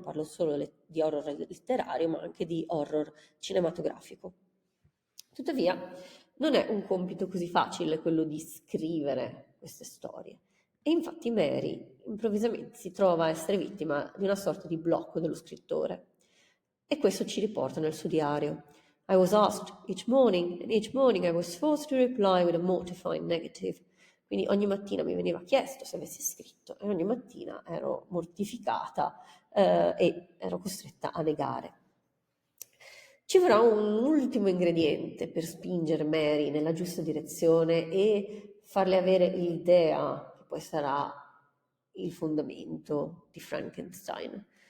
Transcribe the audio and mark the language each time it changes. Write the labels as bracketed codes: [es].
[it] Non parlo solo di horror letterario, ma anche di horror cinematografico. Tuttavia, non è un compito così facile quello di scrivere queste storie. E infatti Mary improvvisamente si trova a essere vittima di una sorta di blocco dello scrittore. E questo ci riporta nel suo diario. [en] I was asked each morning, and each morning I was forced to reply with a mortifying negative. [it] Quindi ogni mattina mi veniva chiesto se avessi scritto e ogni mattina ero mortificata e ero costretta a negare. Ci vorrà un ultimo ingrediente per spingere Mary nella giusta direzione e farle avere l'idea che poi sarà il fondamento di Frankenstein.